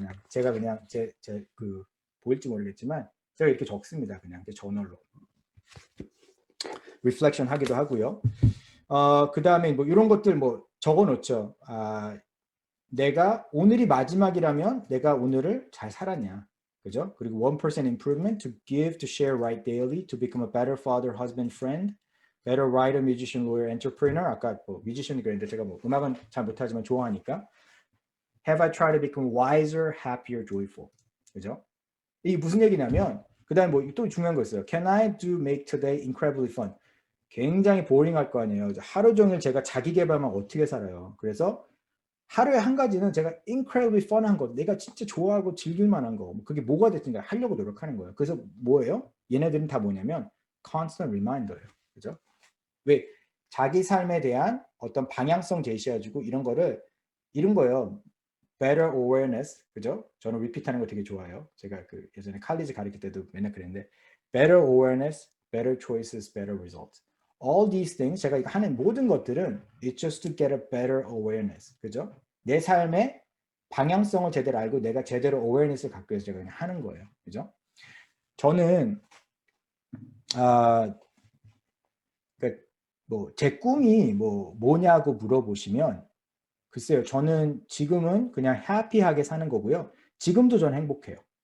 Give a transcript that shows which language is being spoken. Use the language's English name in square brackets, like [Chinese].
[Korean] 그냥 제가 그냥 제 보일지 모르겠지만 제가 이렇게 적습니다. 그냥 저널로 리플렉션 하기도 하고요. 그 다음에 뭐 이런 것들 뭐 적어 놓죠. 내가 오늘이 마지막이라면 내가 오늘을 잘 살았냐. 그죠? [English] 그리고 1% improvement to give, to share, write daily, to become a better father, husband, friend, better writer, musician, lawyer, entrepreneur. [Korean] 아까 뭐 뮤지션이 그랬는데 제가 뭐 음악은 잘 못하지만 좋아하니까. [English] Have I tried to become wiser, happier, joyful? [Korean] 그죠? 이게 무슨 얘기냐면 그 다음에 뭐 또 중요한 거 있어요. [English] Can I do make today incredibly fun? [Korean] 굉장히 보링할 거 아니에요. 하루 종일 제가 자기 개발만 어떻게 살아요. 그래서 하루에 한 가지는 제가 incredibly fun한 거, 내가 진짜 좋아하고 즐길 만한 거, 그게 뭐가 됐든지 하려고 노력하는 거예요. 그래서 뭐예요? 얘네들은 다 뭐냐면 constant reminder예요. 그죠? 왜? 자기 삶에 대한 어떤 방향성 제시해주고 이런 거를 이런 거예요. [English] better awareness, [Korean] 그죠? 저는 repeat하는 거 되게 좋아해요. 제가 그 예전에 칼리지 가르칠 때도 맨날 그랬는데 [English] better awareness, better choices, better results. All these things, [Korean] 제가 이거 하는 모든 것들은 [English] it's just to get a better awareness, [Korean] 그죠? 내 삶의 방향성을 제대로 알고 내가 제대로 awareness를 갖고 해서 제가 그냥 하는 거예요, 그죠? 저는 뭐 제 꿈이 뭐냐고 물어보시면 글쎄요, 저는 지금은 그냥 해피하게 사는 거고요. 지금도 저는 행복해요.